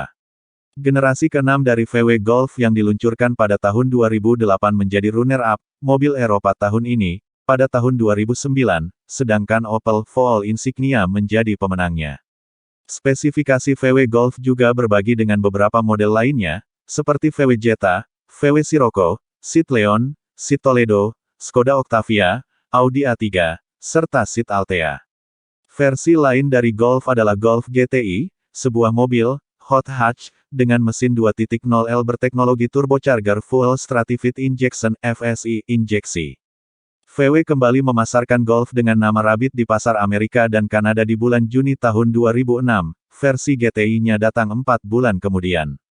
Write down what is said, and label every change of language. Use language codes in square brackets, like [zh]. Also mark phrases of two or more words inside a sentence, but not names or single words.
[id] Generasi ke-6 dari VW Golf yang diluncurkan pada tahun 2008 menjadi runner-up, mobil Eropa tahun ini, pada tahun 2009, sedangkan Opel Vauxhall Insignia menjadi pemenangnya. Spesifikasi VW Golf juga berbagi dengan beberapa model lainnya, seperti VW Jetta, VW Scirocco, Seat Leon, Seat Toledo, Skoda Octavia, Audi A3, serta Seat Altea. Versi lain dari Golf adalah Golf GTI, sebuah mobil, [en] hot hatch, [id] dengan mesin 2.0L berteknologi [en] turbocharger full stratified injection [id] (FSI) injeksi. VW kembali memasarkan Golf dengan nama Rabbit di pasar Amerika dan Kanada di bulan Juni tahun 2006, versi GTI-nya datang 4 bulan kemudian.